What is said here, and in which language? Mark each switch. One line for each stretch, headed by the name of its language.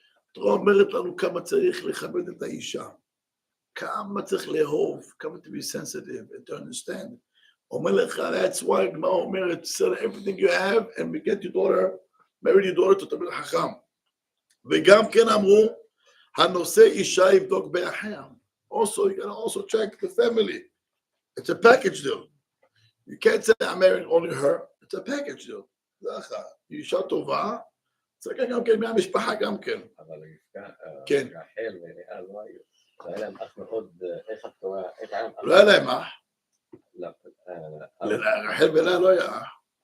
Hebrew: התורה אומרת לנו כמה צריך לכבד את האישה. כמה צריך לאהוב, כמה
English: to be sensitive and to understand.
Hebrew: אומר לך,
English: that's why
Hebrew: הגמרא אומרת,
English: sell everything you have and get your daughter, marry your daughter to תלמיד חכם.
Hebrew: וגם כן אמרו, הנושא אישה יבדוק באחיה.
English: Also, you gotta also check the family. It's a package deal. You can't say I'm marrying only her. It's a package deal.
Hebrew: ככה, אישה טובה, צריך גם כן מהמשפחה גם כן. אבל כן. רחל ולאה לא היו. זה היה להם אח מאוד, איך התורה, איך היה... לא היה להם אח. לא. רחל ולאה לא היה אח.